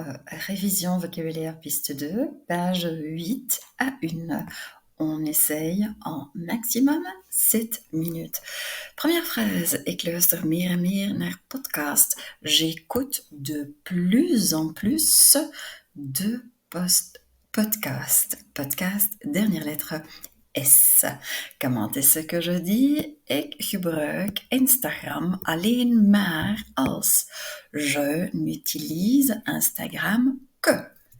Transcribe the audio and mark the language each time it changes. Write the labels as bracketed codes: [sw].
[fr] révision vocabulaire piste 2, page 8 à 1. On essaye en maximum 7 minutes. Première phrase, [nl] ik luister meer en meer naar podcast. [fr] J'écoute de plus en plus de podcast. Podcast, dernière lettre S. Comment est-ce que je dis? [nl] Ik gebruik Instagram alleen maar als. [fr] Je n'utilise Instagram que.